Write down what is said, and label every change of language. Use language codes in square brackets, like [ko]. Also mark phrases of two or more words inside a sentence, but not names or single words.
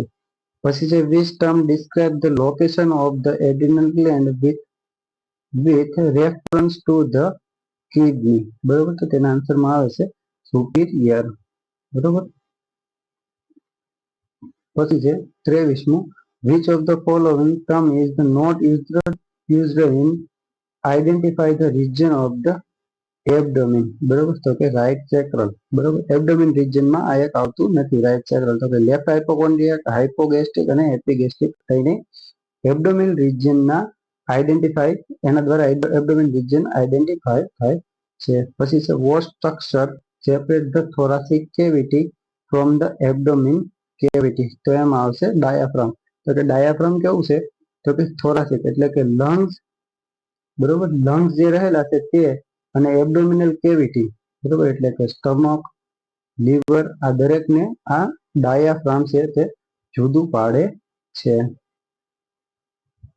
[gu] પછી છે [en] which term describe the location of the adrenal gland with reference to the kidney, [gu] બરોબર. તો તેના આન્સરમાં આવે છે superior, બરોબર. પછી છે 23મું [en] which of the following term is not used in identify the region of the abdomen, [gu] બરોબર. તો કે [en] right sacral, [gu] બરોબર. એબ્ડોમિન રિજનમાં આ એક આવતું નથી [en] right sacral, [gu] તો કે [en] left hypochondriac, hypogastric [gu] અને એપિગેસ્ટ્રિક થઈને એબ્ડોમિન રિજનના આઈડેન્ટિફાઈ એના દ્વારા [en] abdomen region identify [gu] થાય છે. પછી છે [en] what structure separate the thoracic cavity from the abdomen cavity, [gu] તો એમાં આવશે ડાયાફ્રામ, તો કે ડાયાફ્રામ કેવું છે તો કે થોરાસિક એટલે કે લંગ્સ, બરોબર, લંગ્સ જે રહેલા છે તે અને [en] abdominal cavity, [gu] બરોબર, એટલે કે સ્ટમક, લીવર, આ દરેકને આ ડાયાફ્રામ છે તે જુદું પાડે છે.